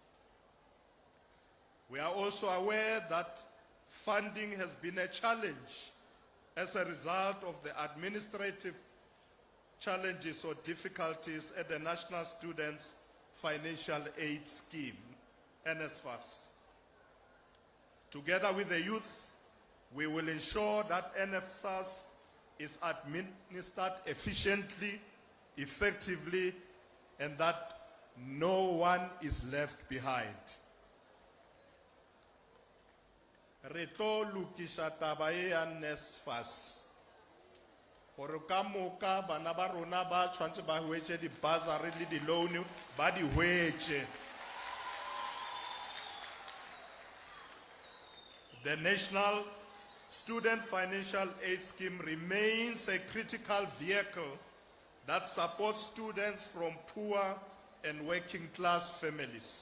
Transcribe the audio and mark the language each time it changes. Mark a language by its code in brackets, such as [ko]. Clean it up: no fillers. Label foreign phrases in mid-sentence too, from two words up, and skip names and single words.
[en] We are also aware that funding has been a challenge as a result of the administrative challenges or difficulties at the National Students Financial Aid Scheme, NSFAS. Together with the youth, we will ensure that NSFAS is administered efficiently, effectively, and that no one is left behind. [nso] Re tlo lokisa taba e ya NSFAS gore ka moka bana ba rona ba tshwantse ba hwetse di-bursary le di-loan ba di hwetse. [en] The National Student Financial Aid Scheme remains a critical vehicle that supports students from poor and working class families.